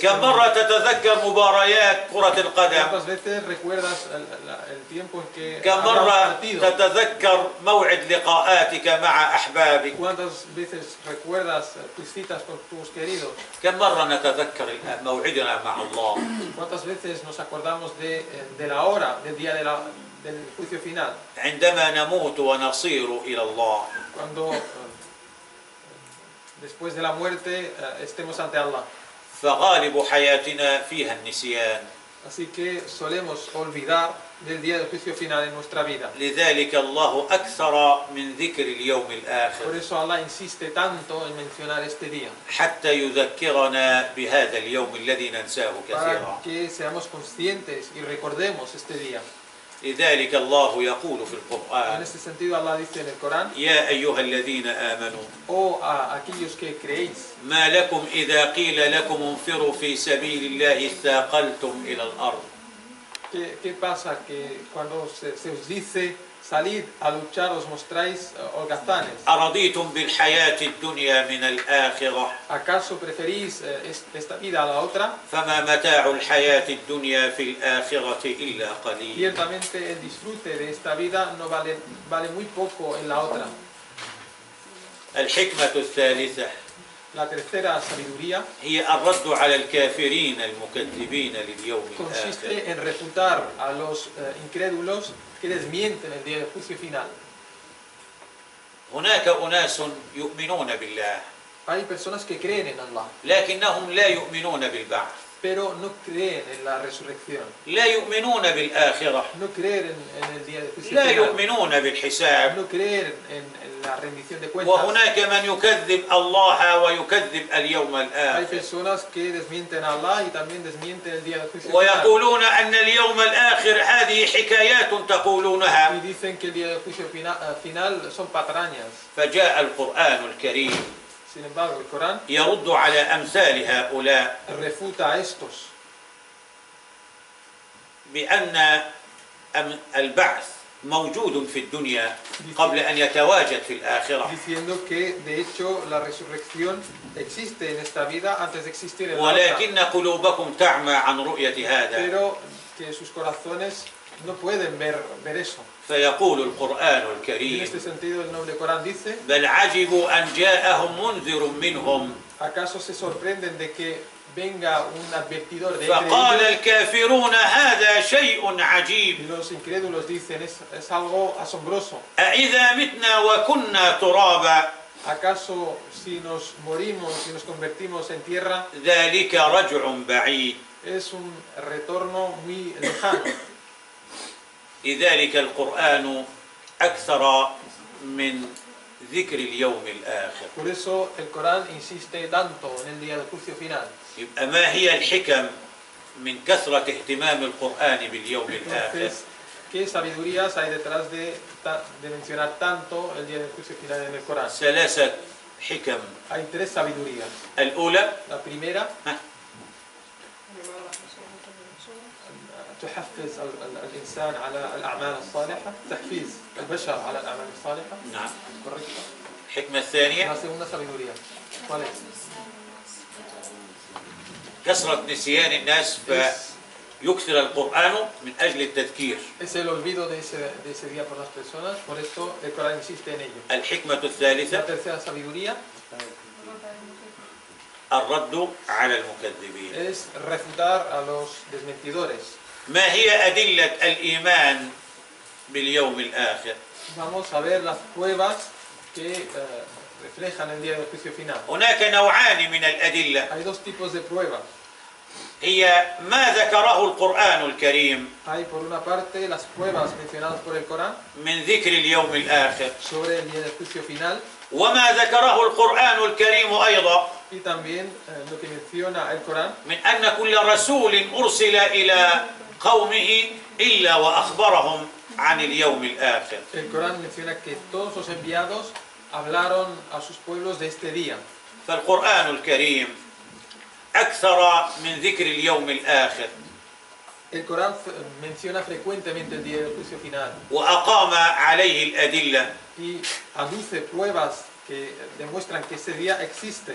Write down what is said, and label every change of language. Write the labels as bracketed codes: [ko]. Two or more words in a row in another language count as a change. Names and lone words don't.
[ar] كم [es] mundo? [ar] مرة تتذكر مباريات كرة القدم؟ [es] ¿Cuántas veces recuerdas el tiempo en que [ar] كم [es] habrá un [ar] مرة [es] partido? [ar] تتذكر موعد لقاءاتك مع أحبابك؟ [es] ¿Cuántas veces recuerdas tus citas con tus queridos? [ar] كم مرة نتذكر موعدنا مع الله؟ [es] ¿Cuántas veces nos acordamos de la hora, del día del juicio final? [ar] عندما نموت ونصير إلى الله. [es] Cuando después de la muerte estemos ante Allah. [ar] فغالب حياتنا فيها النسيان. [es] Así que solemos olvidar del día del juicio final en nuestra vida. [ar] لذلك الله أكثر من ذكر اليوم [es] Por [ar] الآخر [es] eso Allah insiste tanto en mencionar este día, [ar] حتى يذكرنا بهذا اليوم الذي ننساه كثيرا. [es] para que seamos conscientes y recordemos este día. [ar] لذلك الله يقول في [es] En [ar] القرآن: [es] este sentido Allah dice en el Corán: [ar] يا أيها الذين آمنوا [es] oh a aquellos que creéis, [ar] ما لكم إذا قيل لكم انفروا في سبيل الله اثاقلتم إلى الأرض. [es] ¿qué pasa? Que cuando se os dice salid a luchar os mostráis holgazanes. [ar] أرضيتم بالحياة الدنيا من الآخرة [es] ¿Acaso preferís esta vida a la otra? [ar] فما متاع الحياة الدنيا في الآخرة إلا قليل. [es] Ciertamente el disfrute de esta vida no vale muy poco en la otra. [ar] الحكمة الثالثة [es] La tercera sabiduría [ar] هي الرد على الكافرين المكذبين لليوم الآخر. [es] consiste en refutar a los incrédulos que desmienten el día del juicio final. [ar] هناك أناس يؤمنون بالله [es] Hay personas que creen en Allah, [ar] لكنهم لا يؤمنون بالبعث، [es] pero no creen en la resurrección, [ar] لا يؤمنون بالآخرة، [es] no creen en el día del juicio [ar] لا [es] final, [ar] يؤمنون بالحساب. [es] no creen en la rendición de cuentas. [ar] وهناك من يكذب الله ويكذب اليوم [es] Hay [ar] الآخر [es] personas que desmienten a Allah y también desmienten el día del juicio final. [ar] ويقولون أن اليوم الآخر هذه حكايات تقولونها. [es] Y dicen que el día del juicio final son patrañas. [ar] فجاء القرآن الكريم [es] Sin embargo, el Corán [ar] يرد على أمثال هؤلاء [es] refuta a estos [ar] بأن البعث موجود في الدنيا قبل أن يتواجد في الآخرة، [es] diciendo que de hecho la resurrección existe en esta vida antes de existir en la otra, [ar] ولكن قلوبكم تعمى عن رؤية هذا. [es] pero que sus corazones no pueden ver eso. [ar] فيقول القرآن [es] En [ar] الكريم: [es] este sentido el noble Corán dice: [ar] بل عجبوا أن جاءهم منذر منهم [es] ¿acaso se sorprenden de que venga un advertidor de entre [ar] فقال [es] ellos? [ar] الكافرون هذا شيء [es] Y [ar] عجيب [es] los incrédulos dicen: es algo asombroso. [ar] أإذا متنا وكنا ترابا [es] ¿Acaso si nos morimos, si nos convertimos en tierra, [ar] ذلك رجع بعيد. [es] es un retorno muy lejano? [ar] لذلك القرآن أكثر من ذكر اليوم الآخر. [es] Por eso el Corán insiste tanto en el día del juicio final. [ar] يبقى ما هي الحكم من كثرة اهتمام القرآن باليوم الآخر؟ [es] Entonces, ¿qué sabidurías hay detrás de mencionar tanto el día del juicio final en el Corán? [ar] ثلاثة حكم. [es] Hay tres sabidurías. [ar] الأولى [es] La primera, [ar] تحفز الإنسان على الأعمال الصالحة، تحفيز البشر على الأعمال الصالحة. نعم. [es] Correcto. [ar] الحكمة الثانية [es] La segunda sabiduría, ¿cuál es? [ar] كثرة نسيان الناس فيكثر القرآن من أجل التذكير. [es] Es el olvido de ese día por las personas, por eso el Corán insiste en ello. [ar] الحكمة [es] La [ar] الثالثة [es] tercera sabiduría [ar] الرد على المكذبين. [es] es refutar a los desmentidores. [ar] ما هي أدلة الإيمان باليوم الآخر؟ [es] Vamos a ver las pruebas que reflejan el día del juicio final. [ar] هناك نوعان من الأدلة، [es] Hay dos tipos de pruebas. [ar] هي ما ذكره القرآن الكريم [es] Hay por una parte las pruebas mencionadas por el Corán [ar] من ذكر اليوم الآخر، [es] sobre el día del juicio final [ar] وما ذكره القرآن الكريم أيضا [es] y también lo que menciona el Corán [ar] من أن كل رسول أرسل إلى قومه إلا وأخبرهم عن اليوم الآخر. [es] El Corán menciona que todos los enviados hablaron a sus pueblos de este día. [ar] فالقرآن الكريم أكثر من ذكر اليوم الآخر [es] El Corán menciona frecuentemente el día del juicio final [ar] وأقام عليه الأدلة [es] y aduce pruebas que demuestran que ese día existe